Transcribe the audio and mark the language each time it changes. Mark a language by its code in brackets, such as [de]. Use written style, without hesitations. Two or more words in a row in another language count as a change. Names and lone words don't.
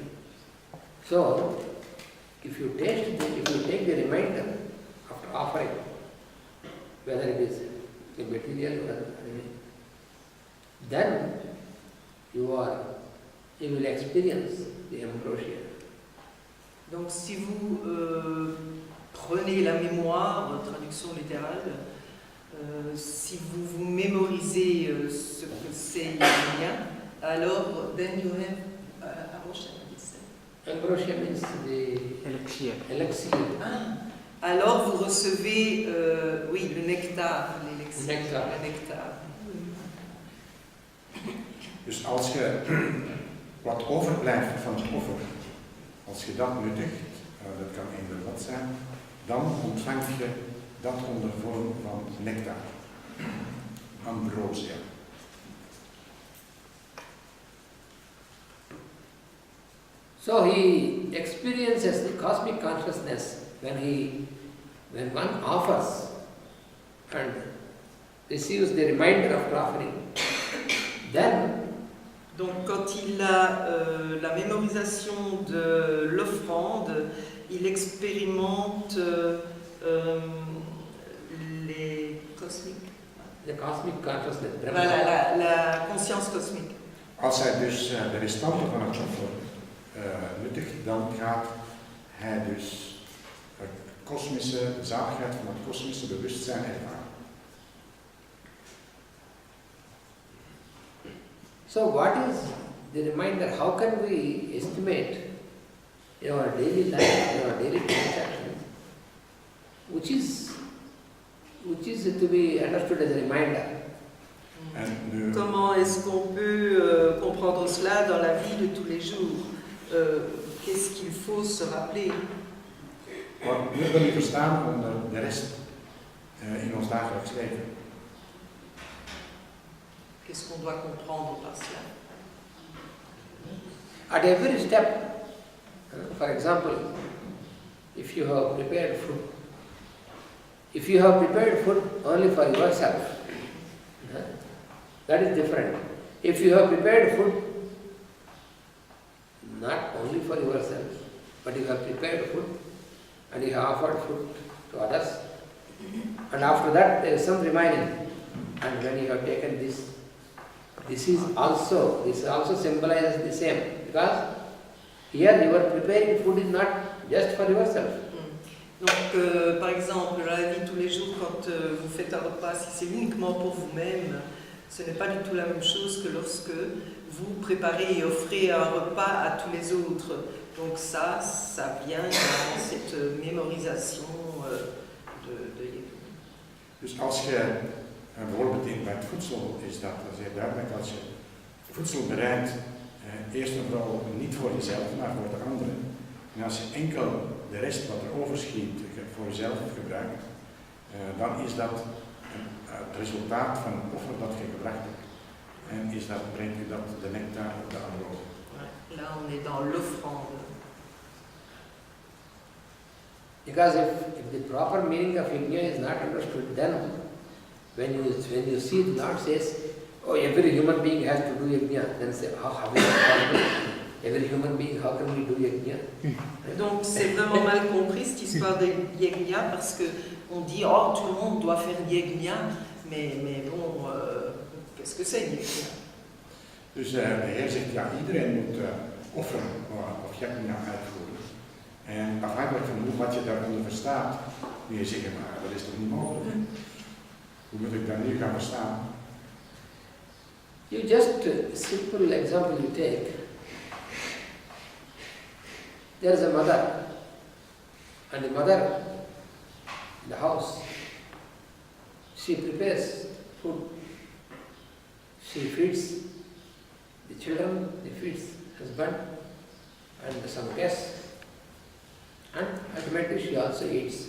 [en] So, if you take the reminder after offering, whether it is the material or anything, then you will experience the ambrosia. [fr] Donc si vous prenez la mémoire, traduction littérale, si vous vous mémorisez ce que c'est Yajna, alors [en] then you have Ambrosia means the Elixir. elixir. [fr] Alors vous recevez, oui, le nectar, l'élixir, Nectar. le nectar. [nl] Dus als je wat overblijft van het offer, als je dat nuttigt, dat kan eender wat zijn, dan ontvang je dat onder vorm van nectar, ambrosia. [en] So he experiences the cosmic consciousness when one offers and receives the reminder of offering. Then, [fr] Donc quand il a la mémorisation de l'offrande, il expérimente les cosmiques. [en] the cosmic consciousness, Brahma. [fr] Voilà, la conscience cosmique. [nl] Als hij dus de restanten van het offer nuttigt, dan gaat hij dus de zaligheid van het kosmische bewustzijn ervaren. [en] So what is the reminder? How can we estimate in our daily life, in our daily transactions, which is to be understood as a reminder? [nl] En nu, [fr] Comment est-ce qu'on peut comprendre cela dans la vie de tous les jours? Qu'est-ce qu'il faut se rappeler? [nl] wat moeten we verstaan onder de rest in ons dagelijks leven? [fr] Qu'est-ce qu'on doit comprendre par cela? [en] At every step, for example, if you have prepared food only for yourself, that is different. If you have prepared food not only for yourself, but you have prepared food and you have offered food to others, and after that there is some remaining, and when you have taken this also symbolizes the same, because here you are preparing food is not just for yourself. [fr] Donc, par exemple, dans la vie de tous les jours, quand vous faites un repas, si c'est uniquement pour vous-même, ce n'est pas du tout la même chose que lorsque vous préparez et offrez un repas à tous les autres. Donc ça vient dans cette mémorisation de Yajna. [nl] Dus als je bijvoorbeeld bij het voedsel is dat zeer duidelijk, als je voedsel bereidt, eerst en vooral niet voor jezelf, maar voor de anderen. En als je enkel de rest wat er overschiet voor jezelf gebruikt, dan is dat het resultaat van het offer dat je gebracht hebt. En brengt je dat de nectar op de ambrosia. [fr] Là, on est dans l'offrande. [en] Because if the proper meaning of yajna is not understood, then when you see the Lord says, oh, every human being has to do yajna, then say, how is it possible? Every human being, how can we do yajna? [fr] Donc c'est vraiment mal compris cette histoire de yajna parce que on dit oh tout le monde doit faire yajna, mais bon qu'est-ce que c'est yajna? [nl] Dus de Heer zegt, ja, iedereen moet offeren of yajna uitvoeren. En afhankelijk van wat je daaronder verstaat, moet je zeggen, maar dat is toch niet mogelijk? Hoe moet ik dat nu gaan verstaan? [en] You just a simple example you take. There is a mother, and the mother in the house, she prepares food. She feeds the children, she feeds husband and some guests, and ultimately she also eats.